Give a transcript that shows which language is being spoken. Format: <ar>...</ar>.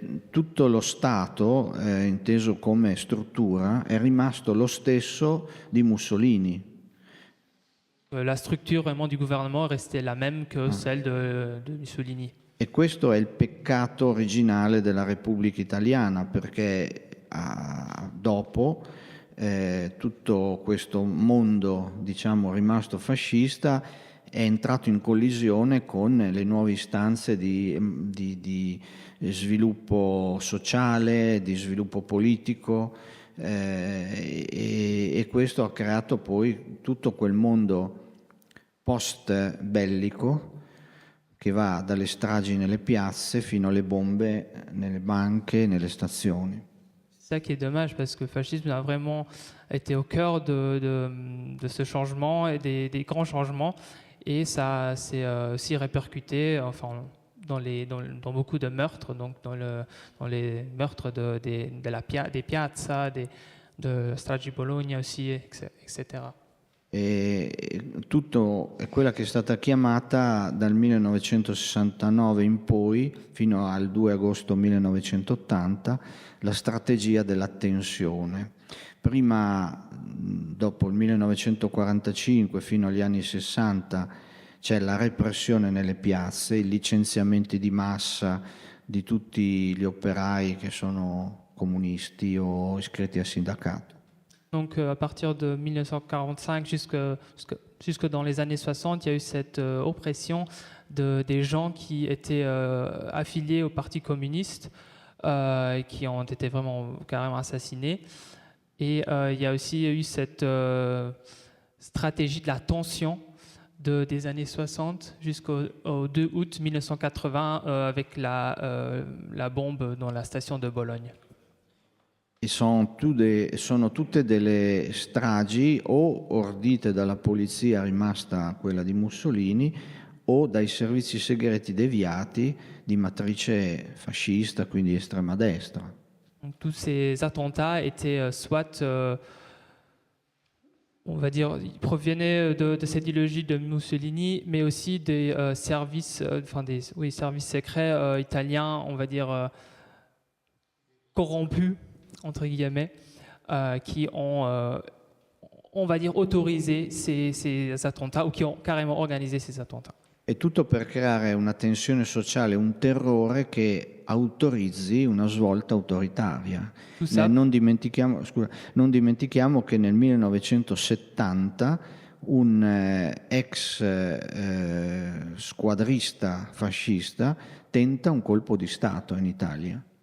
<it>Tutto lo Stato, inteso come struttura, è rimasto lo stesso di Mussolini.</it> <fr>La structure vraiment du gouvernement est restée la même que celle de Mussolini.</fr> <it>E questo è il peccato originale della Repubblica Italiana, perché dopo tutto questo mondo, diciamo, rimasto fascista è entrato in collisione con le nuove istanze di sviluppo sociale, di sviluppo politico e questo ha creato poi tutto quel mondo post bellico che va dalle stragi nelle piazze fino alle bombe nelle banche, nelle stazioni.</it> <fr>C'est ça qui est dommage parce que le fascisme a vraiment été au cœur de ce changement et des grands changements. Et ça s'est aussi répercuté dans beaucoup de meurtres, donc dans les meurtres des piazza, de Stragi Bologna aussi, etc.</fr> <it>E tutto è quella che è stata chiamata dal 1969 in poi, fino al 2 agosto 1980, la strategia della tensione. Prima, dopo il 1945, fino agli anni 60, c'è la repressione nelle piazze, i licenziamenti di massa di tutti gli operai che sono comunisti o iscritti al sindacato.</it> <fr>Donc à partir de 1945 jusque dans les années 60, il y a eu cette oppression des gens qui étaient affiliés au Parti communiste et qui ont été vraiment carrément assassinés. Et il y a aussi eu cette stratégie de la tension des années 60 jusqu'au 2 août 1980 avec la bombe dans la station de Bologne.</fr> <it>E sono tutte delle stragi o ordite dalla polizia rimasta quella di Mussolini o dai servizi segreti deviati di matrice fascista, quindi estrema destra.</it> <fr>Donc, tous ces attentats étaient soit on va dire, il provenait de cette idéologie de Mussolini, mais aussi des services, services secrets italiens, on va dire corrompus entre guillemets, qui ont, on va dire, autorisé ces attentats ou qui ont carrément organisé ces attentats.</fr> <it>È tutto per creare una tensione sociale, un terrore che autorizzi una svolta autoritaria.</it> <fr>Tout ça,</fr> <it>Non dimentichiamo che nel 1970 un ex squadrista fascista tenta un colpo di Stato in Italia.</it>